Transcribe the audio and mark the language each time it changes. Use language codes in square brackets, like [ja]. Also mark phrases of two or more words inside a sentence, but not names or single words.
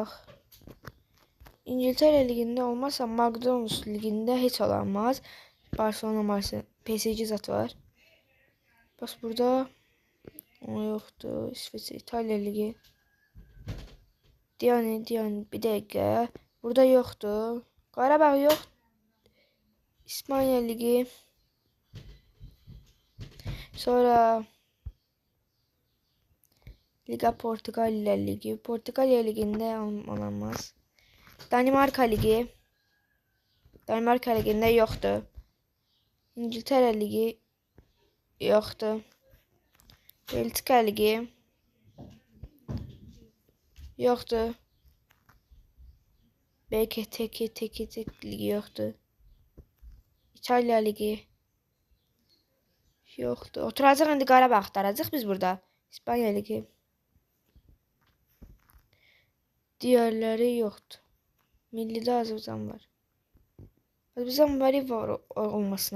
[az] İngiltərə ligində olmazsa McDonald's ligində heç olamaz. Barcelona, PSG zat var. Bas burada o yoxdur. İsveç, İtaliya ligi. Diyan bir dəqiqə. Burada yoxdur. Qarabağ yox. İspanya ligi. Sonra Liga Portugalya ligi. Portugalya ligində olamaz. Danimarka ligi. Danimarka ligində yoxdur. İngiltərə ligi yoxdur. Belçika ligi yoxdur. Belki tek ligi yoxdur. İtaliya ligi yoxdur. Oturacaq indi Qarabağ axtaracaq biz burada. İspanya ligi. Diğerləri yoxdur. Millidə Azərbaycan var. Azərbaycan var olmasına.